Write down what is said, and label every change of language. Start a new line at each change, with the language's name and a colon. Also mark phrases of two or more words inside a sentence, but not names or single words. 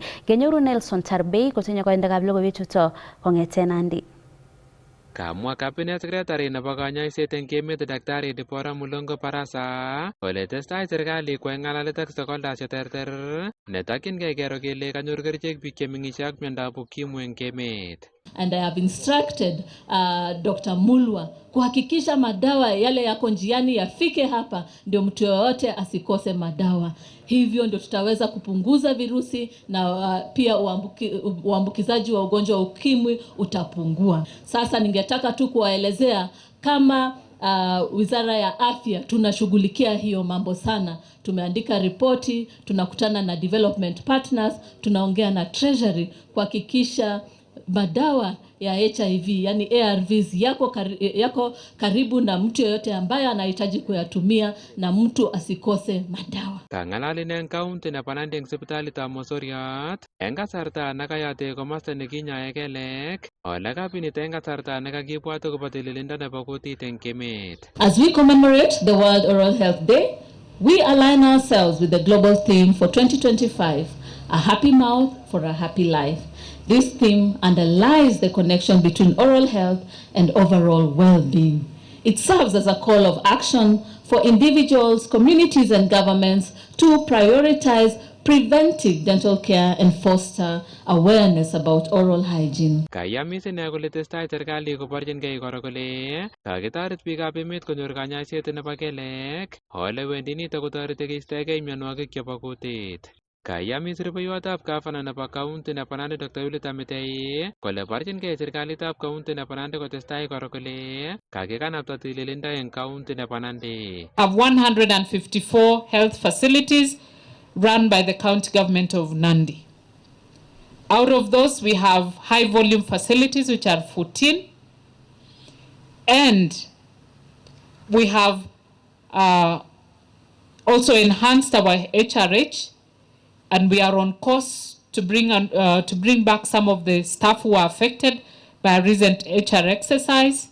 Kalenjin: Kenyoru Nelson Tarbei kotinye koindab logoiwechuto kong'ete Nandi. Kamwa
English: cabinet secretary
Kalenjin: nebo kanyoiset eng emet Daktari Deborah Mulongo Barasa kole testai serikali koyai ng'alalet ak stakeholders cheterter netokyingei kero kele kanyor kerichek biik chemeng'ishe ak miondab ukimwi eng emet.
English: And I have instructed Dr.
Swahili: Mulwa kuhakikisha madawa yale yako njiani yafike hapa ndio mtu yoyote asikose madawa. Hivyo ndio tutaweza kupunguza virusi na pia uambukizaji wa ugonjwa wa ukimwi utapungua. Sasa ningetaka tu kuwaelezea kama Wizara ya Afya tunashughulikia hiyo mambo sana. Tumeandika ripoti, tunakutana na
English: development partners,
Swahili: tunaongea na treasury kuhakikisha madawa ya HIV yani ARVs yako karibu na mtu yoyote ambaye anahitaji kuyatumia na mtu asikose madawa.
Kalenjin: Kang'alalin eng county nebo Nandi eng sipitalitab Mosoriot eng kasarta nekayate komosta nekinyoe kelek ole kabinit eng kasarta nekakibwat akobo tililindo nebo kutit eng emet.
English: As we commemorate the World Oral Health Day, we align ourselves with the global theme for 2025, a happy mouth for a happy life. This theme underlies the connection between oral health and overall well-being. It serves as a call of action for individuals, communities, and governments to prioritize preventive dental care and foster awareness about oral hygiene.
Kalenjin: Kayamis ine kole testai serikali koborchinkei koro kole kakitoret biikab emet konyor kanyoiset nebo kelek ole wendi nito kotoreti keistogei mionwogik chebo kutit. Kayamis rubeiwotab gavana nebo county nebo Nandi Dr. William Mitei kole borchinkei serikalitab county nebo Nandi kotestai koro kole kakikanapta tililindo eng county nebo Nandi.
English: Have 154 health facilities run by the county government of Nandi. Out of those, we have high volume facilities, which are 14. And we have also enhanced our HRH, and we are on course to bring back some of the staff who are affected by a recent HR exercise.